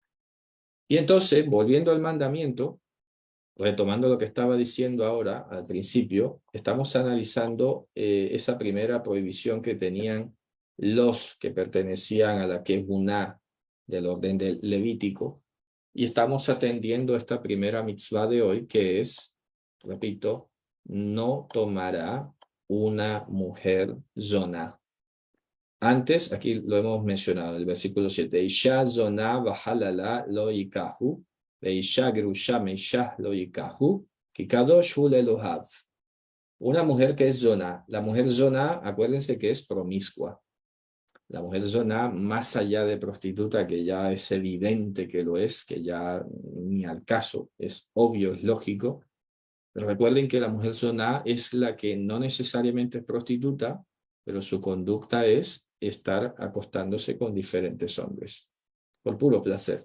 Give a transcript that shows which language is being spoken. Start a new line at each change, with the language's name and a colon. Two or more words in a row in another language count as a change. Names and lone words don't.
Spanish: Y entonces, volviendo al mandamiento, retomando lo que estaba diciendo ahora al principio, estamos analizando esa primera prohibición que tenían los que pertenecían a la Kebuná del orden del Levítico, y estamos atendiendo esta primera mitzvah de hoy, que es, repito, no tomará una mujer zoná. Antes, aquí lo hemos mencionado, el versículo 7,
Hebrew: אשה זונה וחללה לא יקחו, ואשה גרושה מאישה לא יקחו, כי קדוש הוא לאלוהיו. Una mujer que es zoná. La mujer zoná, acuérdense que es promiscua. La mujer zoná, más allá de prostituta, que ya es evidente que lo es, que ya ni al caso, es obvio, es lógico. Pero recuerden que la mujer zoná es la que no necesariamente es prostituta, pero su conducta es estar acostándose con diferentes hombres, por puro placer.